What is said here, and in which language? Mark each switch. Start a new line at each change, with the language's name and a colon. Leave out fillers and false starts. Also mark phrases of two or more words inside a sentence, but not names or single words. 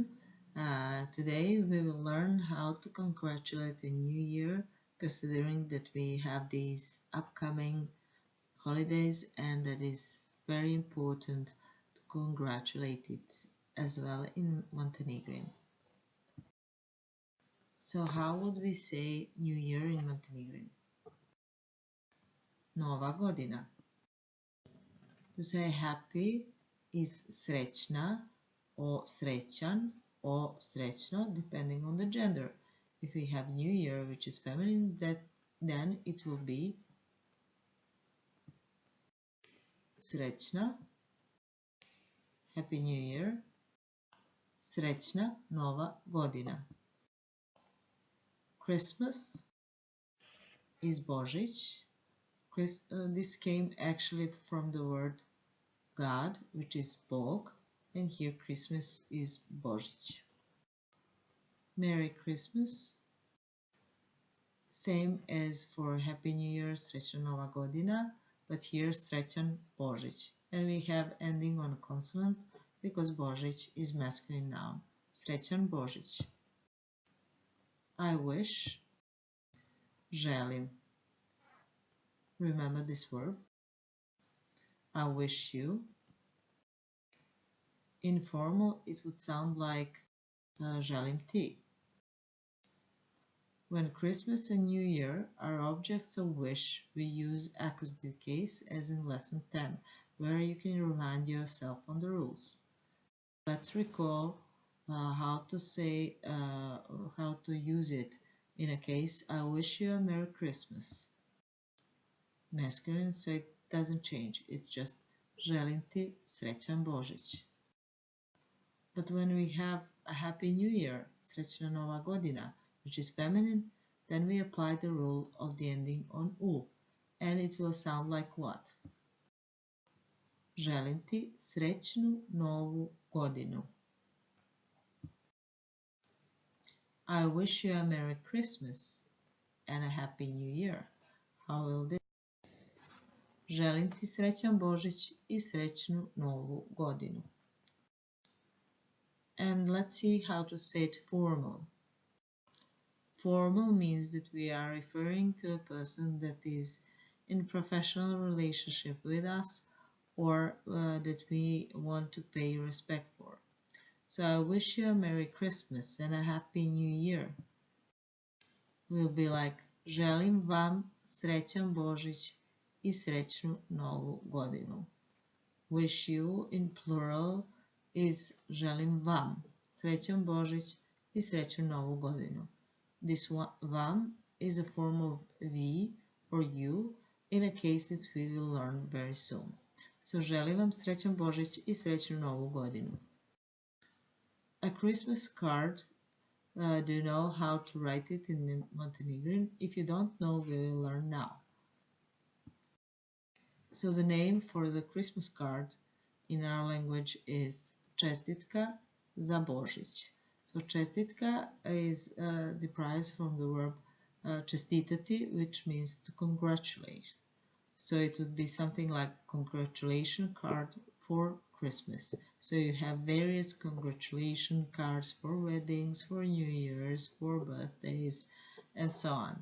English: Today we will learn how to congratulate a new year, considering that we have these upcoming holidays and that is very important to congratulate it as well in Montenegrin. So how would we say New Year in Montenegrin?
Serbian: Nova godina.
English: To say happy is srećna or srećan or srećno, depending on the gender. If we have New Year, which is feminine, then it will be srećna, Happy New Year,
Serbian: srećna Nova godina.
English: Christmas is Božić. This came actually from the word God, which is Bog, and here Christmas is Božić. Merry Christmas, same as for Happy New Year,
Serbian: Srećna Nova godina,
English: but here
Serbian: Srećan Božić.
English: And we have ending on a consonant because Božić is masculine noun.
Serbian: Srećan Božić.
English: I wish, želim. Remember this verb. I wish you. Informal, it would sound like
Serbian: želim ti.
English: When Christmas and New Year are objects of wish, we use accusative case as in lesson 10, where you can remind yourself on the rules. Let's recall how to say, how to use it in a case, I wish you a Merry Christmas. Masculine, so it doesn't change, it's just
Serbian: želim ti srećan Božić.
English: But when we have a Happy New Year, Srećna Nova godina, which is feminine, then we apply the rule of the ending on U, and it will sound like what?
Serbian: Želim ti srećnu novu godinu.
English: I wish you a Merry Christmas and a Happy New Year. How will this?
Serbian: Želim ti srećan Božić I srećnu novu godinu.
English: And let's see how to say it formal. Formal means that we are referring to a person that is in professional relationship with us or that we want to pay respect for. So I wish you a Merry Christmas and a Happy New Year. Will be like
Serbian: želim vam srećan Božić I srećnu novu godinu.
English: Wish you in plural is
Serbian: želim vam srećan Božić I srećnu novu godinu.
English: This vam is a form of we or you in a case that we will learn very soon.
Serbian: So želim vam srećan Božić I srećnu novu godinu.
English: A Christmas card, do you know how to write it in Montenegrin? If you don't know, we will learn now. So the name for the Christmas card in our language is
Serbian: čestitka za Božić.
English: So čestitka is derived from the verb čestitati, which means to congratulate. So it would be something like congratulation card for Christmas. So you have various congratulation cards for weddings, for New Year's, for birthdays, and so on.